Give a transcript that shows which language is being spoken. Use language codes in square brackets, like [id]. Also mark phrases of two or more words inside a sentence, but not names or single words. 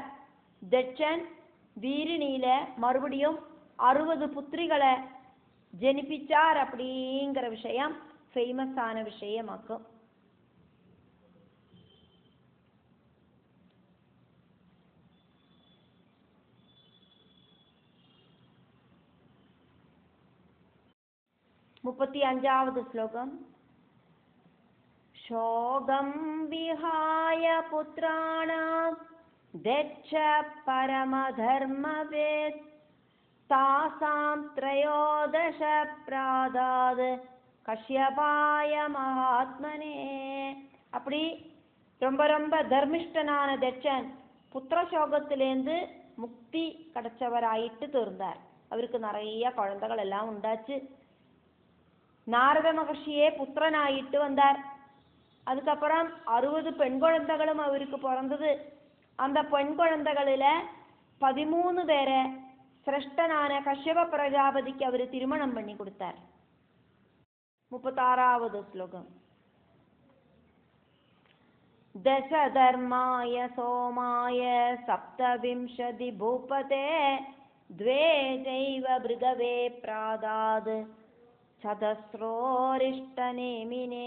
[ta] தட்சன் வீரிணியில மறுபடியும் 60 புத்திரிகளை ஜெனிப்பிச்சார் அப்படிங்கிற விஷயம் ஃபேமஸான விஷயமாக்கும். முப்பத்தி 35வது ஸ்லோகம். [sa] शोगं विहाय पुत्राणां दक्ष परमधर्मवेत् तासां 13 प्रादाद् कश्यपाय महात्मने. [ta] அப்படி ரொம்ப ரொம்ப தர்மிஷ்டனான தட்சன் புத்திரசோகத்திலேருந்து முக்தி கிடைச்சவராயிட்டு தீர்ந்தார். அவருக்கு நிறைய குழந்தைகள் எல்லாம் உண்டாச்சு. நாரத மகர்ஷியே புத்திரனாயிட்டு வந்தார். அதுக்கப்புறம் 60 பெண் குழந்தைகளும் அவருக்கு பிறந்தது. அந்த பெண் குழந்தைகளில 13 பேரை சிரஷ்டனான கஷ்யப பிரஜாபதிக்கு அவர் திருமணம் பண்ணி கொடுத்தார். 36வது ശ്ലോകം. [sa] दशधर्माय सोमाय सप्तविंशति भूपते द्वे चैव भृगवे प्रादात् चतस्रोरिष्टनेमिने.